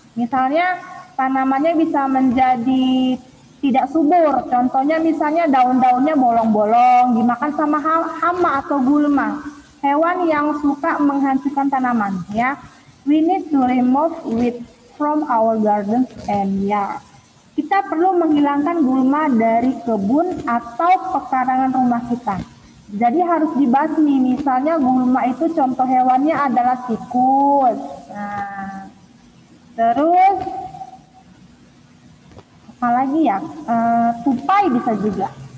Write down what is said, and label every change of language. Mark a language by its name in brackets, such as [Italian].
[Indonesian] Misalnya tanamannya bisa menjadi tidak subur. Contohnya misalnya daun-daunnya bolong-bolong, dimakan sama hama atau gulma. Hewan yang suka menghancurkan tanaman, ya. [English] We need to remove weeds from our gardens and yard. [Indonesian] Kita perlu menghilangkan gulma dari kebun atau pekarangan rumah kita. Jadi harus dibasmi. Misalnya gulma itu contoh hewannya adalah tikus. Nah, terus apalagi ya, tupai bisa juga.